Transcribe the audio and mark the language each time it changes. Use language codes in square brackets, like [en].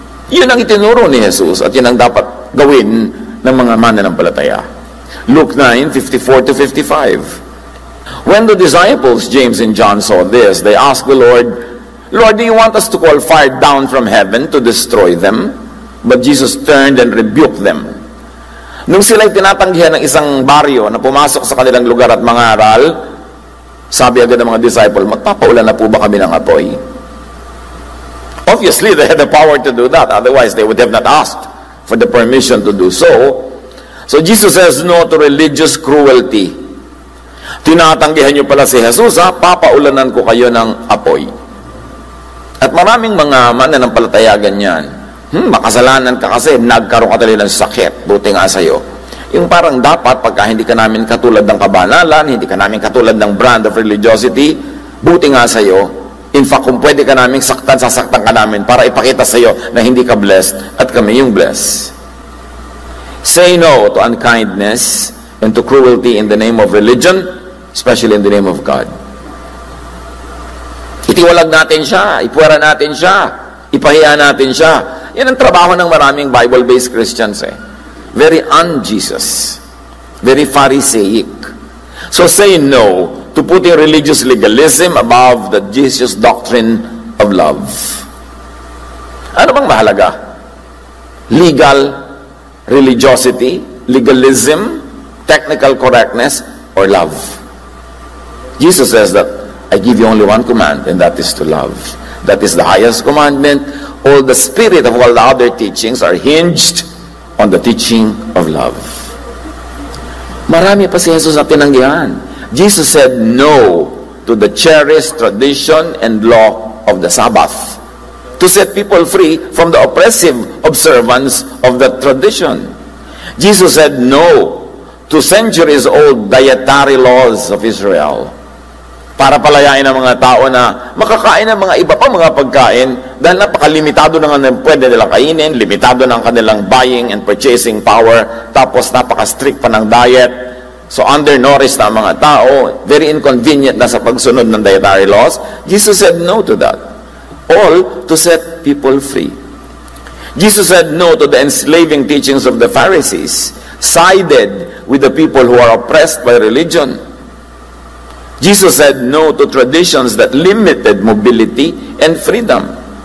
[tl] Yun ang itinuro ni Jesus at yun ang dapat gawin ng mga mananampalataya. [en] Luke 9:54 to 55. When the disciples, James and John, saw this, they asked the Lord, Lord, do you want us to call fire down from heaven to destroy them? But Jesus turned and rebuked them. [tl] Nung sila'y tinatanggihan ng isang baryo na pumasok sa kanilang lugar at mangaral, sabi agad ng mga disciple, magpapaulan na po ba kami ng apoy? [en] Obviously, they had the power to do that. Otherwise, they would have not asked for the permission to do so. So Jesus says no to religious cruelty. [tl] Tinatanggihan niyo pala si Jesus, papaulanan ko kayo ng apoy. At maraming mga mananampalataya ganyan. Makasalanan ka kasi nagkaroon ka talaga ng sakit. Buti nga sa'yo. Yung parang dapat, pagka hindi ka namin katulad ng kabanalan, hindi ka namin katulad ng [en] brand of religiosity, [tl] buti nga sa'yo. [en] In fact, [tl] kung pwede ka namin saktan, sasaktan ka namin para ipakita sa'yo na hindi ka blessed at kami yung blessed. [en] Say no to unkindness and to cruelty in the name of religion, especially in the name of God. [tl] Itiwalag natin siya, ipuwera natin siya, ipahiya natin siya. Yan ang trabaho ng maraming [en] Bible-based Christians Very un-Jesus. Very Pharisaic. So say no to putting religious legalism above the Jesus doctrine of love. [tl] Ano bang mahalaga? [en] Legal religiosity, legalism, technical correctness, or love? Jesus says that I give you only one command, and that is to love. That is the highest commandment. All the spirit of all the other teachings are hinged on the teaching of love. [tl] Marami pa si Jesus na tinanggihan. [en] Jesus said no to the cherished tradition and law of the Sabbath, to set people free from the oppressive observance of the tradition. Jesus said no to centuries-old dietary laws of Israel, [tl] para palayain ang mga tao na makakain ng mga iba pa mga pagkain dahil napakalimitado na nga pwede nilang kainin, limitado na ang kanilang [en] buying and purchasing power, [tl] tapos napaka-strict pa ng diet. So undernourished na ang mga tao, [en] very inconvenient [tl] na sa pagsunod ng dietary laws. [en] Jesus said no to that. All to set people free. Jesus said no to the enslaving teachings of the Pharisees, sided with the people who are oppressed by religion. Jesus said no to traditions that limited mobility and freedom.